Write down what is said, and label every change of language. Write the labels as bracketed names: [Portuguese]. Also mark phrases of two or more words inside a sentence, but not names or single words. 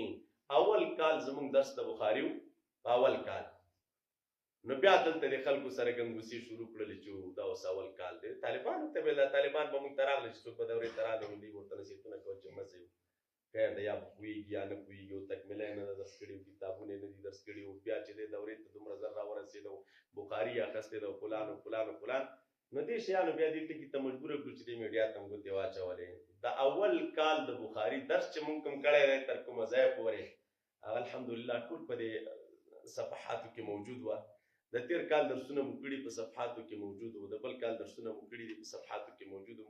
[Pashto] اول کال زموږ درس د بخاري و په اول کال، نو بیا دلته د خلکو سره ګنګوسې شروع کړلې چې دا اوس اول کال دی. طالبانو ته ویل طالبان به موږ ته راغلل چې څوک په دورې ته راغلي دوی ورته نصیحتونه کول چې مزه یو خیر دی، یا پوهېږي یا نه پوهېږي او تکمله یې نه ده درس کړي، کتابونه یې نه دي درس کړي، بیا چې دی دورې ته دومره زر راورسېده بخاري یې اخیستی ده فلان و فلان و فلان. نو دې شیانو بیا دې ټکي ته مجبوره کړو چې دې میډیا ته هم ګوتې واچولې. د اول کال د بخاري درس چې موږ کوم کړی دی تر کومه ځایه پورې هغه الحمدلله ټول په دې صفحاتو کې موجود وه. د تېر کال درسونه مو کړي په صفحاتو کې موجود وو، د بل کال درسونه مو کړي دي په صفحاتو کې موجود وو.